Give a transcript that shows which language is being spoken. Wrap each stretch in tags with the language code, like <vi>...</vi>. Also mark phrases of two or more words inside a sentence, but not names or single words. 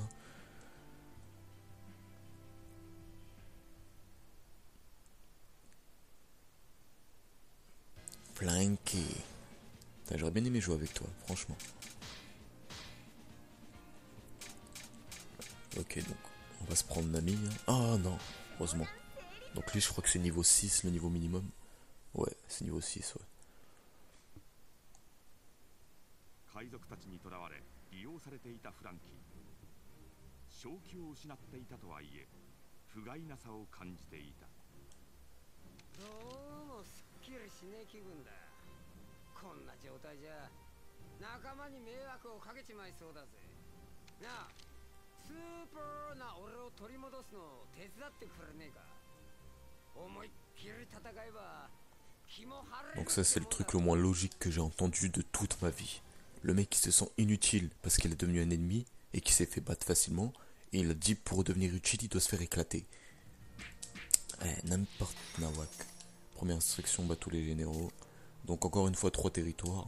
<fr>Hein. Frankie. J'aurais bien aimé jouer avec toi, franchement. Ok, donc on va se prendre Nami. Hein. Ah non, heureusement. Donc lui, je crois que c'est niveau 6, le niveau minimum. Ouais, c'est niveau 6, ouais.</fr> <ja>海賊たちに捕らわれ利用されていたフランキー。正気を失っていたとはいえ不甲斐なさを感じていた。どうもすっきりしねえ気分だ。こんな状態じゃ仲間に迷惑をかけちまいそうだぜ。なあ、スーパーな俺を取り戻すのを手伝ってくれねえか。思いっきり戦えば気も晴れる。</ja> <fr>Donc ça c'est le truc le moins logique que j'ai entendu de toute ma vie. Le mec qui se sent inutile parce qu'il est devenu un ennemi et qui s'est fait battre facilement, et il a dit pour devenir utile il doit se faire éclater. N'importe nawak. Première instruction, bat tous les généraux. Donc encore une fois 3 territoires.</fr>